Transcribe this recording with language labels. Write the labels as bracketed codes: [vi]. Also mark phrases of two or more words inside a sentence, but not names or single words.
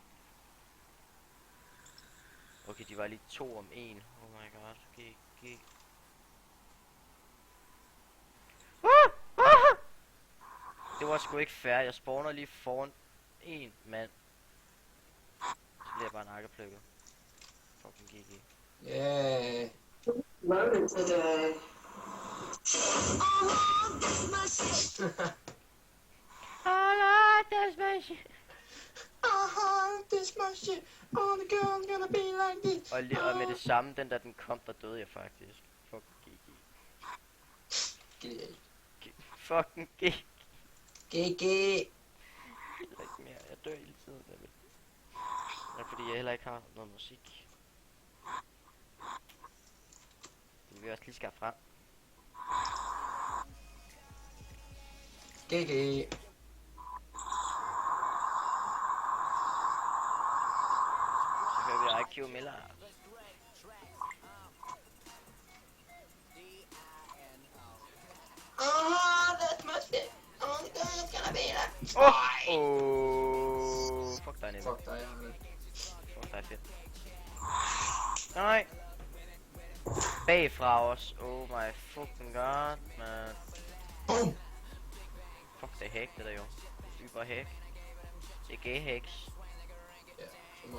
[da] Okay, de var lige 2 om 1. [en] Oh my god, GG. [da] Det var sgu ikke fair, jeg spawner lige foran en mand. Så bliver jeg bare nakkeplukket. [en] Fucking GG. Yeah. Moment today. That's my shit. This my shit. All the girls gonna be like this. [da] Og med det samme, den kom, der døde jeg faktisk. [en] Fucking GG. Fucking GG. GG. [da] Ikke mere, jeg dør hele tiden. Det er fordi jeg heller ikke har noget musik. Det vil vi også lige skaffe frem. [en] GG. [da] Så hører vi IQ Miller. [en] That's my shit. All the girls gonna be like [da] Fuck dig, Nemme. Fuck dig, Arne. Fuck dig, fedt. Nej. Bagfra os. [en] Oh my fucking god, man. Boom! [da] Fuck, det er hack, det der jo. Yber hack. Det er [en] gay hacks. [da] Ja, så må.